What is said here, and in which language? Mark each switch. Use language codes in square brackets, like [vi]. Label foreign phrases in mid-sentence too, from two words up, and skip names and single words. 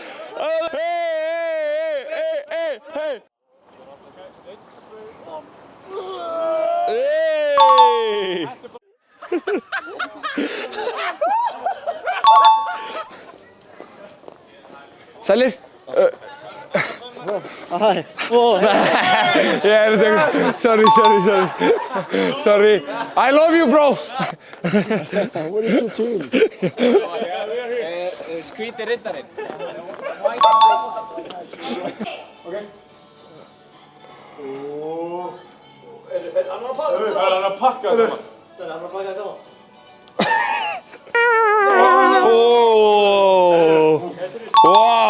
[is] Hey. Sælir? [en] Sorry. I love you, bro. What is your team? [is] Hvíti riddarinn. Er hann að pakka það saman? Wow.